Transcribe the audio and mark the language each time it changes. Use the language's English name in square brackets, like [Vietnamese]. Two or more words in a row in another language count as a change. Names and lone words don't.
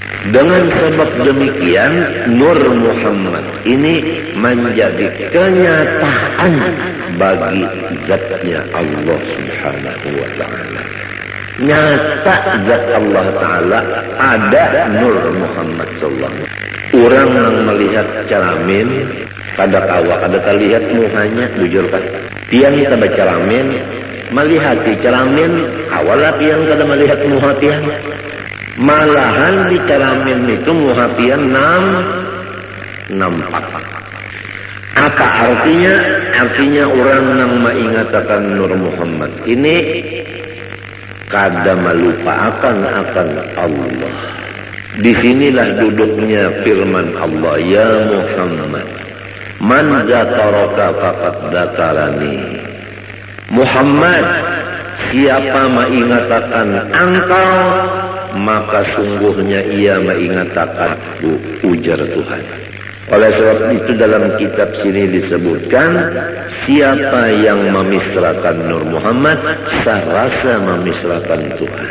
[Indonesian] Dengan sebab demikian, Nur Muhammad ini menjadi kenyataan bagi zatnya Allah [Arabic] سبحانه وتعالى. [Indonesian] Nyata zat Allah Ta'ala ada Nur Muhammad [Arabic] صلى الله عليه وسلم. [Banjar] Orang yang melihat ceramin kada kawa, kada terlihat muhanya, bujur kan? Tiang kita berceramin, melihat di ceramin, kawalah tiang kada melihat muha tiang. Malahan di ceramin itu muha tiang nampak. [Indonesian] Apa artinya? Artinya orang yang mengatakan Nur Muhammad ini kada melupakan akan Allah. Disinilah duduknya firman Allah, ya Muhammad, [Arabic] من ذكرك فقد ذكرني. [Indonesian] Muhammad, siapa mengatakan engkau, maka sungguhnya ia mengatakan ujar Tuhan. Oleh sebab itu dalam kitab sini disebutkan, siapa yang memisrakan Nur Muhammad, serasa memisrakan Tuhan.